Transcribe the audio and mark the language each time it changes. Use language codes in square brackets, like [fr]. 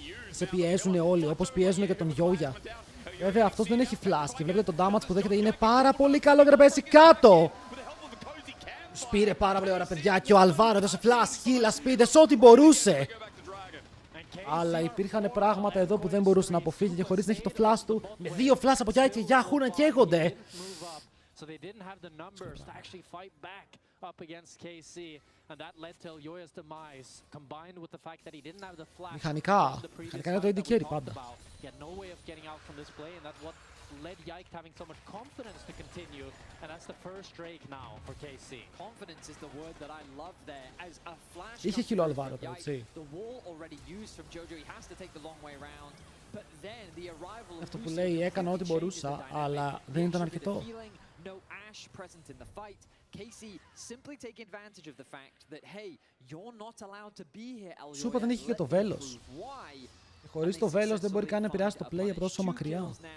[el] Σε πιέζουν όλοι, όπως πιέζουν και τον Yoya. Βέβαια αυτός δεν έχει flash και βλέπετε το damage που δέχεται είναι πάρα πολύ καλό για να πέσει κάτω. Σπήρε πάρα πολύ ώρα παιδιά και ο Αλβάρο έδωσε flash, heal, speed, ό,τι μπορούσε. Αλλά υπήρχαν πράγματα εδώ που δεν μπορούσε να αποφύγει και χωρίς να έχει το flash του, με 2 flash από Yike και Yahoo να καίγονται. [en] So they didn't have the numbers to actually fight back up against KC, and that led to Yoya's demise, combined with the fact that he didn't have the flash. [el] Μηχανικά είναι το AD carry πάντα. [en] He had no way of getting out from this play, and that's what led Yike having so much confidence to continue, and that's the first Drake now for KC. Confidence is the word that I love there. As a flash [el] είχε χείλο Αλβάρο τώρα, έτσι. [en] The wall already used from Jojo, he has to take the long way around. But then the arrival of [el] Αυτό που λέει έκανα ό,τι μπορούσα, αλλά δεν ήταν αρκετό. [en] No Ash present in the fight. Casey simply taking advantage of the fact that hey, you're not allowed to be here. [el] Σου είπα δεν είχε και το βέλος. Χωρίς το βέλος δεν μπορεί καν να επηρεάσει το play από τόσο μακριά.